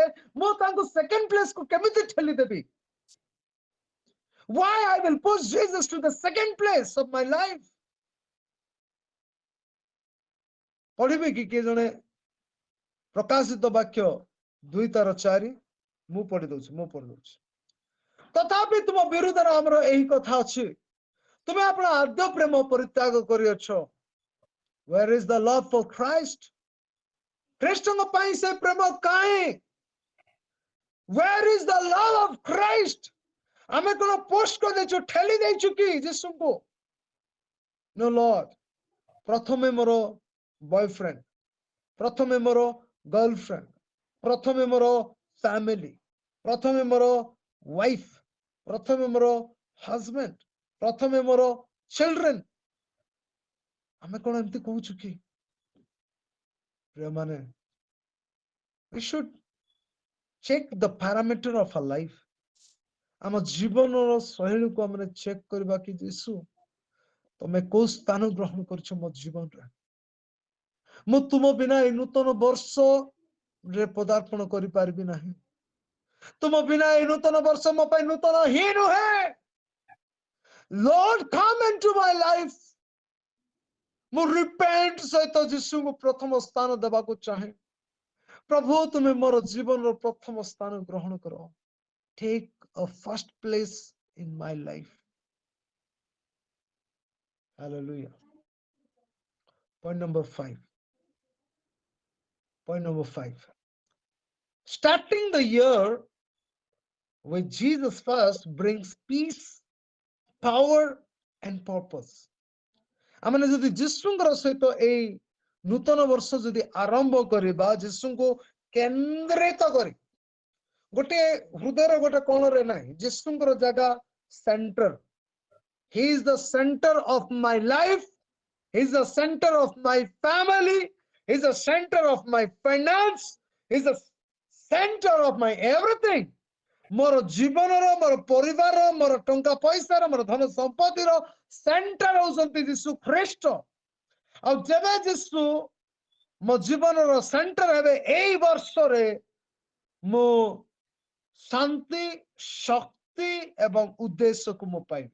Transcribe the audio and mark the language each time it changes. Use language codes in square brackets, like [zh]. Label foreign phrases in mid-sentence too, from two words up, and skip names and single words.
[or] ମୁଁ ତାଙ୍କୁ [en] second place [or] କୁ କେମିତି ଠେଲି ଦେବି? [en] Why I will push Jesus to the second place of my life? [or] ପଢିବେ କି କିଏ ଜଣେ ପ୍ରକାଶିତ ବାକ୍ୟ 2:4? ମୁଁ ପଢି ଦଉଛି। ତଥାପି ତୁମ ବିରୁଦ୍ଧରେ ଆମର ଏହି କଥା ଅଛି, ତୁମେ ଆପଣ ଆଦ୍ୟ ପ୍ରେମ ପରିତ୍ୟାଗ କରିଅଛ। [en] Where is the love for Christ? [or] ଖ୍ରୀଷ୍ଟଙ୍କ ପାଇଁ ସେ ପ୍ରେମ କାହିଁ? [en] Where is the love of Christ? [or] ଆମେ କଣ ପୋଷ୍ଟ କରିଦେଇଛୁ, ଠେଲି ଦେଇଛୁ କି ଯୀଶୁଙ୍କୁ? [en] No Lord, [or] ପ୍ରଥମେ ମୋର ବୟଫ୍ରେଣ୍ଡ, ପ୍ରଥମେ ମୋର ଗର୍ଲଫ୍ରେଣ୍ଡ, ପ୍ରଥମେ ମୋର ଫ୍ୟାମିଲି, ପ୍ରଥମେ ମୋର ୱାଇଫ, ପ୍ରଥମେ ମୋର ହଜବେଣ୍ଡ, ପ୍ରଥମେ ମୋର ଚିଲଡ୍ରେନ୍। ଆମେ କଣ ଏମିତି କହୁଛୁ କି? ପ୍ରିୟମାନେ, [en] we should check the parameter of our life। [or] ଆମ ଜୀବନର ଶୈଳୀକୁ ଆମେ ଚେକ୍ କରିବା କି ଯୀଶୁ ତମେ କୋଉ ସ୍ଥାନ ଗ୍ରହଣ କରିଛ ମୋ ଜୀବନରେ। ମୁଁ ତୁମ ବିନା ଏ ନୂତନ ବର୍ଷରେ ପଦାର୍ପଣ କରିପାରିବି ନାହିଁ। ତୁମ ବିନା ଏ ନୂତନ ବର୍ଷ ମୋ ପାଇଁ ନୂତନ ହିଁ ନୁହେଁ। [en] Lord, come into my life। [or] ମୁଁ ରିପେଣ୍ଟ ସହିତ ଯୀଶୁଙ୍କୁ ପ୍ରଥମ ସ୍ଥାନ ଦେବାକୁ ଚାହେଁ। ପ୍ରଭୁ ତୁମେ ମୋର ଜୀବନର ପ୍ରଥମ ସ୍ଥାନ ଗ୍ରହଣ କର। [en] Take a first place in my life। Hallelujah। Point number 5. Starting the year with Jesus first brings peace, power and purpose। [or] ଆମେ ଯଦି ଯୀଶୁଙ୍କର ସହିତ ଏଇ ନୂତନ ବର୍ଷ ଯଦି ଆରମ୍ଭ କରିବା, ଯୀଶୁଙ୍କୁ କେନ୍ଦ୍ରିତ କରି, ଗୋଟେ ହୃଦୟର ଗୋଟେ କୋଣରେ ନାହିଁ, ଯୀଶୁଙ୍କର ଜାଗା ସେଣ୍ଟର। [en] He is the center of my life, he is the center of my family, he is the center of my finance, he is the center of my everything। [or] ମୋର ଜୀବନର, ମୋର ପରିବାର, ମୋର ଟଙ୍କା ପଇସାର, ମୋର ଧନ ସମ୍ପତ୍ତିର ସେଣ୍ଟର ହଉଛନ୍ତି ଯୀଶୁ ଖ୍ରୀଷ୍ଟ। ଆଉ ଯେବେ ଯୀଶୁ ମୋ ଜୀବନର ସେଣ୍ଟର ହେବେ, ଏଇ ବର୍ଷରେ ମୁଁ ଶାନ୍ତି, ଶକ୍ତି ଏବଂ ଉଦ୍ଦେଶ୍ୟକୁ ମୁଁ ପାଇବି।